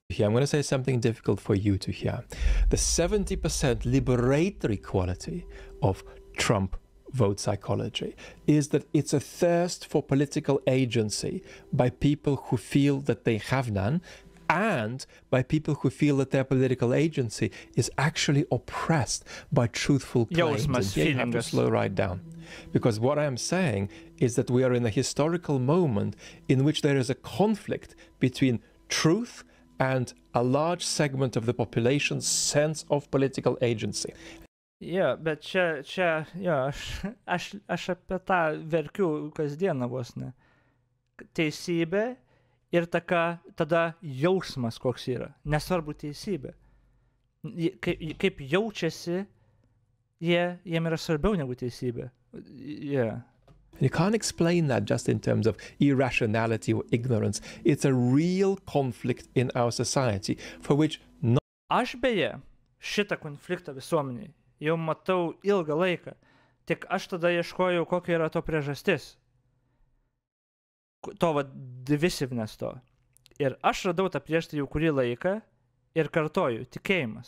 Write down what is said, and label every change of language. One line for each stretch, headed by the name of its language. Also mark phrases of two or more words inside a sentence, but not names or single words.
English: Here, I'm going to say something difficult for you to hear. The 70% liberatory quality of Trump vote psychology is that it's a thirst for political agency by people who feel that they have none, and by people who feel that their political agency is actually oppressed by truthful claims. And here you have to slow right down. Because what I am saying is that we are in a historical moment in which there is a conflict between truth and a large segment of the population's sense of political agency. Yeah,
Lithuanian: bet čia jo, aš apie tą verkiu kasdieną vos ne. Teisybė ir tada jausmas koks yra. Nesvarbu teisybė. Kaip jaučiasi, jiem yra svarbiau negu teisybė.
English: Yeah. You can't explain that just in terms of irrationality or ignorance. It's a real conflict in our society for which
Lithuanian: Aš beje šitą konfliktą visuomeniai jau matau ilgą laiką. Tik aš tada ieškojau, kokia yra to priežastis. To divisiveness to. Ir aš radau tą priežastį jau kurį laiką ir kartoju, tikėjimas.